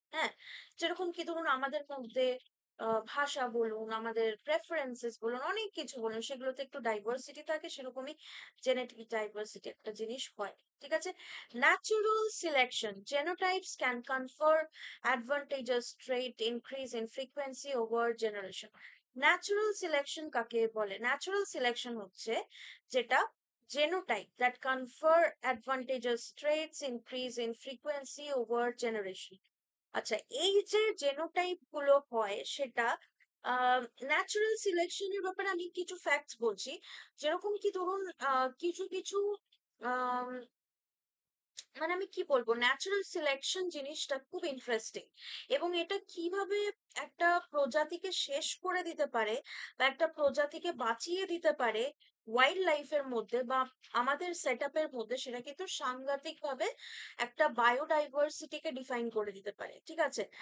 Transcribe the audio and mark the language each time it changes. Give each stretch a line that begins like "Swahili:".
Bangla: হ্যাঁ, যেরকম কি ধরুন আমাদের মধ্যে ভাষা বলুন, আমাদের প্রেফারেন্সেস বলুন, অনেক কিছু বলুন, সেগুলোতে একটু ডাইভার্সিটি থাকে, সেরকমই জেনেটিক ডাইভার্সিটি একটা জিনিস হয়, ঠিক আছে?
English: Natural selection, genotypes can confer advantages trait increase in frequency over generation.
Bangla: Natural selection কাকে বলে?
English: natural selection
Bangla: হচ্ছে যেটা
English: genotype that confer advantageous traits increase in frequency over generation.
Bangla: আচ্ছা, এই যে জেনোটাইপ গুলো হয় সেটা ন্যাচারাল সিলেকশনের ব্যাপারে আমি কিছু ফ্যাক্টস বলছি। যেরকম কি ধরুন কিছু কিছু আম, মানে আমি কি বলবো, ন্যাচারাল সিলেকশন জিনিসটা খুব ইন্টারেস্টিং, এবং এটা কিভাবে একটা প্রজাতিকে শেষ করে দিতে পারে বা একটা প্রজাতিকে বাঁচিয়ে দিতে পারে ওয়াইল্ড লাইফের মধ্যে বা আমাদের সেট আপের মধ্যে, সেটা কিন্তু সাংঘাতিক ভাবে একটা বায়োডাইভার্সিটিকে ডিফাইন করে দিতে পারে, ঠিক আছে?